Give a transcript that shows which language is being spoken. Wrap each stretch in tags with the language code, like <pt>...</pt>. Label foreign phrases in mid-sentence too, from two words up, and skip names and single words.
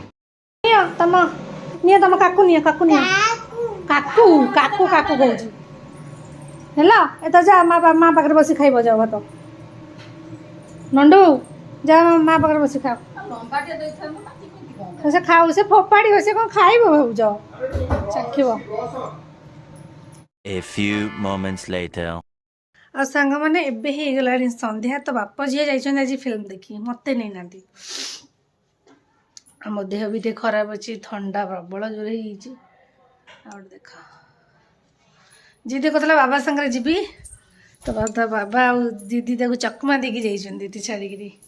<or>ତମ କାକୁ ନିଅ କାକୁ କହୁଛି ହେଲା ଏତ ଯା ମା ପାଖରେ ବସି ଖାଇବ ଯାଅ ଭାତ ନଣ୍ଡୁ ଯା ମା ପାଖରେ ବସି ଖାଅ ସେ ଖାଉ ସେ ଫୋପାଡ଼ିବ ସେ କ'ଣ ଖାଇବ ଭାବୁଛ ଚାଖିବ</or> <en>A few moments later.</en> <or>ଆଉ ସାଙ୍ଗମାନେ ଏବେ ହେଇଗଲାଣି ସନ୍ଧ୍ୟା ତ ବାପ ଝିଅ ଯାଇଛନ୍ତି ଆଜି ଫିଲ୍ମ ଦେଖି ମୋତେ ନେଇନାହାନ୍ତି ଆମ ଦେହ ବି ଟିକେ ଖରାପ ଅଛି ଥଣ୍ଡା ପ୍ରବଳ ଜୋରେ ହେଇଯାଇଛି ଆଉ ଗୋଟେ ଦେଖ ଜିଦି କହୁଥିଲା ବାବା ସାଙ୍ଗରେ ଯିବି ତ ବାବା ଆଉ ଦିଦି ତାକୁ ଚକମା ଦେଇକି ଯାଇଛନ୍ତି ଦିଦି ଛାଡ଼ିକିରି</or>